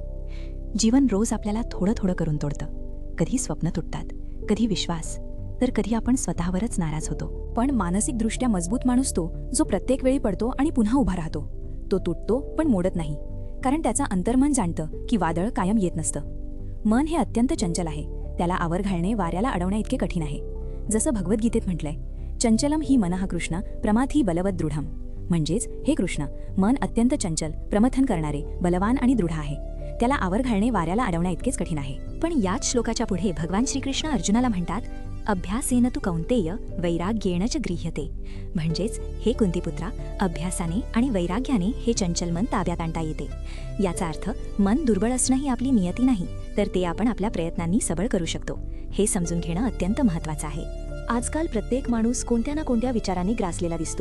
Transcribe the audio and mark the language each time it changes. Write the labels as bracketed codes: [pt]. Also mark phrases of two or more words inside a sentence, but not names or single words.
[mr] जीवन रोज आपल्याला थोडं थोडं करून तोडतं. कधी स्वप्न तुटतात, कधी विश्वास, तर कधी आपण स्वतःवरच नाराज होतो. पण मानसिकदृष्ट्या मजबूत माणूस तो जो प्रत्येक वेळी पडतो आणि पुन्हा उभा राहतो. तो तुटतो पण मोडत नाही, कारण त्याचा अंतर्मन जाणतं की वादळ कायम येत नसतं. मन हे अत्यंत चंचल आहे. त्याला आवर घालणे वाऱ्याला अडवण्या इतके कठीण आहे. जसं भगवद्गीतेत म्हटलंय, [sa] चंचलम ही मनः कृष्ण प्रमाथी बलवत दृढम. [mr] म्हणजेच हे कृष्ण, मन अत्यंत चंचल, प्रमथन करणारे, बलवान आणि दृढ आहे. त्याला आवर घालणे वाऱ्याला अडवण्या इतकेच कठीण आहे. पण याच श्लोकाच्या पुढे भगवान श्रीकृष्ण अर्जुनाला म्हणतात, [sa] अभ्यासेन तु कौंतेय वैराग्येण च गृह्यते. [mr] म्हणजेच हे कुंतीपुत्रा, अभ्यासाने आणि वैराग्याने हे चंचल मन ताब्यात आणता येते. याचा अर्थ मन दुर्बळ असणं ही आपली नियती नाही, तर ते आपण आपल्या प्रयत्नांनी सबळ करू शकतो. हे समजून घेणं अत्यंत महत्त्वाचं आहे. आजकाल प्रत्येक माणूस कोणत्या ना कोणत्या विचारांनी ग्रासलेला दिसतो.